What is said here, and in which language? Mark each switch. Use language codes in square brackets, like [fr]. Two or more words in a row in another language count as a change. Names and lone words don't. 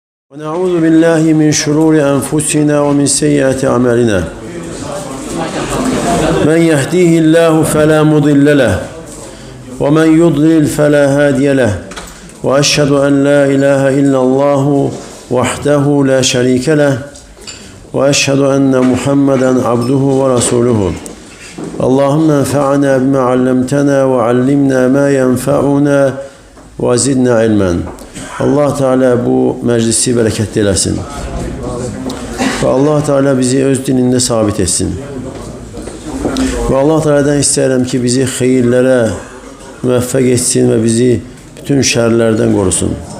[ar] ونعوذ بالله من شرور أنفسنا ومن سيئات أعمالنا من يهديه الله فلا مضل له ومن يضلل فلا هادي له وأشهد أن لا إله إلا الله وحده لا شريك له وأشهد أن محمدا عبده ورسوله اللهم انفعنا بما علمتنا وعلمنا ما ينفعنا وزدنا علما. [tr] Allah Teala bu meclisi bereketli eylesin. Ve Allah Teala bizi öz dininde sabit etsin. Ve Allah Teala'dan isterim ki bizi hayırlara müvaffak etsin ve bizi bütün şerlerden korusun.